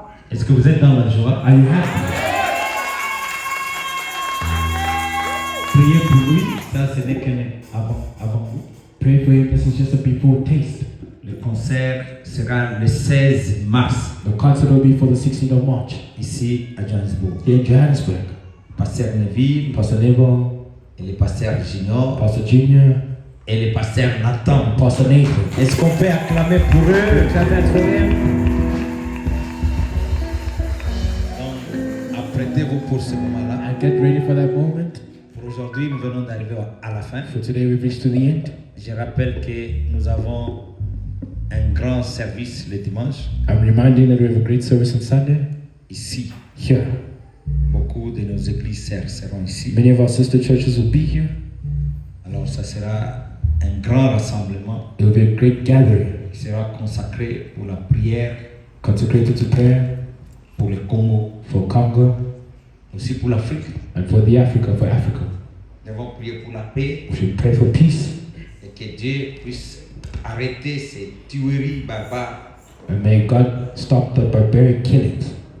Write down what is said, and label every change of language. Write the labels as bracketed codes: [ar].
[fr] Est-ce que vous êtes dans la joie? [en] Are you happy? [fr] Priez pour lui, ça ce n'est qu'un avant vous. [en] Pray for him. This is just a before taste. [fr] Le concert sera le 16 mars, [en] The concert will be for the 16th of March [fr] ici à Johannesburg. [en] here in Johannesburg. [fr] Pasteur Neville [en] Pastor Neville, [fr] et le pasteur Junior [en] Pastor Junior, [fr] et le pasteur Nathan. [en] Pastor Nathan. [fr] Est-ce qu'on peut acclamer pour eux? Donc, apprêtez-vous pour ce moment-là. [en] And get ready for that moment. [fr] Pour aujourd'hui, nous venons d'arriver à la fin. [en] For today, we've reached to the end. [fr] Je rappelle que nous avons un grand service le dimanche, [en] I'm reminding that we have a great service on Sunday [fr] ici. [en] here. [fr] Beaucoup de nos églises sœurs seront ici. [en] Many of our sister churches will be here. [fr] Alors, ça sera un grand rassemblement [en] It will be a great gathering [fr] qui sera consacré pour la prière, [en] consecrated to prayer [fr] pour le Congo, [en] for Congo [fr] aussi pour l'Afrique. [en] and for Africa. [fr] Nous devons prier pour la paix [en] We should pray for peace, [fr] et que Dieu puisse arrêter ces tueries barbares. [en] and may God stop the barbaric killings.